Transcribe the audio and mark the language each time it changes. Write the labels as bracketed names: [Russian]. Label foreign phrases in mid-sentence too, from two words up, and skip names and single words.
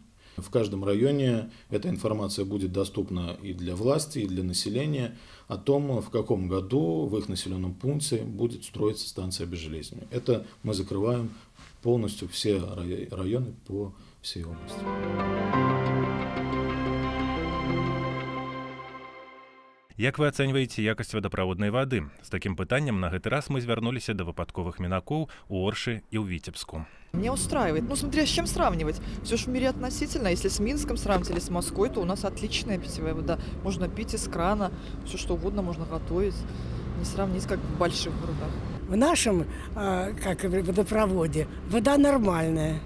[Russian] В каждом районе эта информация будет доступна и для власти, и для населения о том, в каком году в их населенном пункте будет строиться станция обезжелезывания. Это мы закрываем полностью все районы по всей области. [Belarusian] Як вы ацэньваеце якасць вадаправоднай вады? З такім пытаннем на гэты раз мы звярнуліся да выпадковых мінакоў у Оршы і ў Віцебску. [Russian] Меня устраивает. Ну, смотря с чем сравнивать. Все же в мире относительно. Если с Минском сравнить или с Москвой, то у нас отличная питьевая вода. Можно пить из крана, все что угодно можно готовить. Не сравнить, как в больших городах. В нашем водопроводе вода нормальная.